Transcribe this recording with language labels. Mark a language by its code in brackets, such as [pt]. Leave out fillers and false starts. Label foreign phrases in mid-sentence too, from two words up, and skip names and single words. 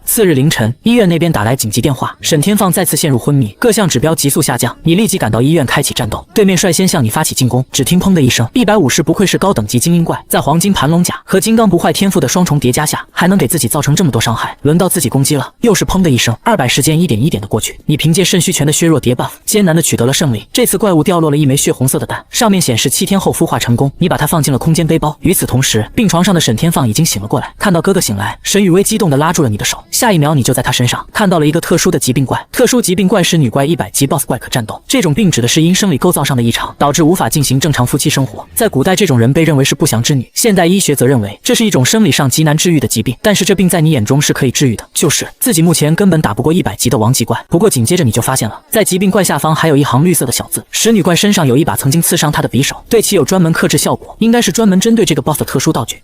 [zh] 次日凌晨，醫院那邊打來緊急電話，沈天放再次陷入昏迷，各項指標急速下降。你立即趕到醫院開啟戰鬥，對面率先向你發起進攻。只聽砰的一聲，150不愧是高等級精英怪，在黃金盤龍甲和金剛不壞天賦的雙重疊加下，還能給自己造成這麼多傷害。輪到自己攻擊了，又是砰的一聲，200時間一點一點的過去。你憑借腎虛拳的削弱疊 buff，艱難的取得了勝利。這次怪物掉落了一枚血紅色的蛋，上面顯示7天後孵化成功。你把它放進了空間背包。與此同時，病床上的沈天放已經醒了過來，看到哥哥醒來，沈雨薇激動地拉住了你的手。下一秒，你就在他身上看到了一個特殊的疾病怪。特殊疾病怪是女怪100級 BOSS 怪可戰鬥。這種病指的是因生理構造上的異常，導致無法進行正常夫妻生活。在古代，這種人被認為是不祥之女。現代醫學則認為這是一種生理上極難治癒的疾病，但是這病在你眼中是可以治癒的，就是自己目前根本打不過100級的王級怪。不過緊接着你就發現了，在疾病怪下方還有一行綠色的小字，使女怪身上有一把曾經刺傷她的匕首，對其有專門克制效果，應該是專門針對這個 BOSS 的特殊道具。